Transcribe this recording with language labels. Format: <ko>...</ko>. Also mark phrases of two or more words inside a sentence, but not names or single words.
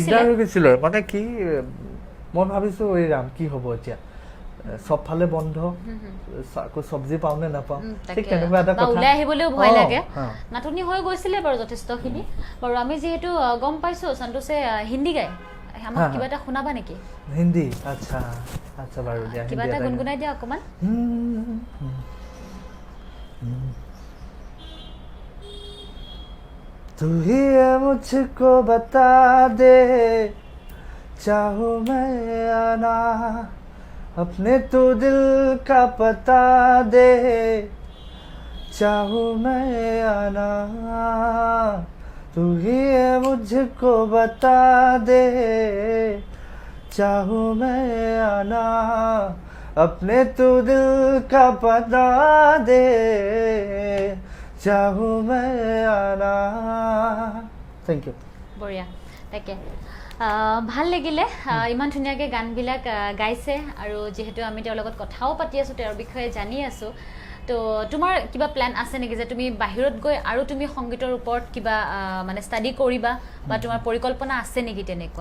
<as>গৈছিলে, মানে কি মই ভাবিছোঁ এই ৰাম কি হ'ব এতিয়া, চবফালে বন্ধ, আকৌ চব্জি পাওঁ নে নাপাওঁ, ঠিক তেনেকুৱা এটা কথা। ওলাই আহিবলৈও ভয় লাগে, নাটনি হৈ গৈছিলে বাৰু যথেষ্টখিনি। বাৰু আমি যিহেতু গম পাইছোঁ সন্তোষে হিন্দী গায়, আমাক কিবা এটা শুনাবা নেকি? হিন্দী?</as> <hi>अच्छा अच्छा,</hi> <as>বাৰু দিয়া, কিবা এটা গুণগুণাই দিয়া অকণমান।</as> <hi>तू ही है मुझको बता दे, चाहो मैं आना, अपने तू दिल का पता दे, चाहो मैं आना, तू ही है मुझको बता दे, चाहो मैं आना, अपने तू दिल का पता दे, चाहो मैं आना।</hi> <en>Thank you.</en> <as>বঢ়িয়া, তাকে ভাল লাগিলে, ইমান ধুনীয়াকৈ গানবিলাক গাইছে। আৰু যিহেতু আমি তেওঁৰ লগত কথাও পাতি আছোঁ, তেওঁৰ বিষয়ে জানি আছোঁ, তো তোমাৰ কিবা প্লেন আছে নেকি যে তুমি বাহিৰত গৈ আৰু তুমি সংগীতৰ ওপৰত কিবা মানে ষ্টাডি কৰিবা, বা তোমাৰ পৰিকল্পনা আছে নেকি তেনেকুৱা?</as>